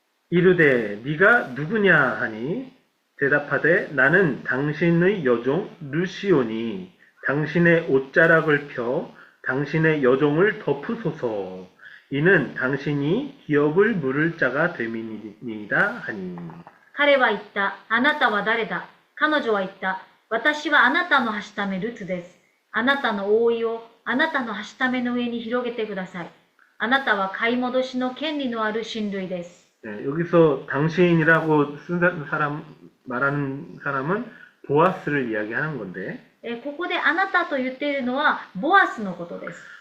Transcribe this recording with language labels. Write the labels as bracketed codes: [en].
[ko] 이르되 네가 누구냐 하니 대답하되 나는 당신의 여종 루시오니 당신의 옷자락을 펴 당신의 여종을 덮으소서 이는 당신이 기업을 물을 자가 됨이니이다 하니 [ja] 彼は言った。あなたは誰だ。彼女は言った。私はあなたのはしためルツです。あなたの覆いをあなたのはしための上に広げてください。あなたは買い戻しの権利のある親類です。 [ko] 네, 여기서 당신이라고 말하는 사람은 보아스를 이야기하는 건데 [ja] ここであなたと言っているのはボアスのことです。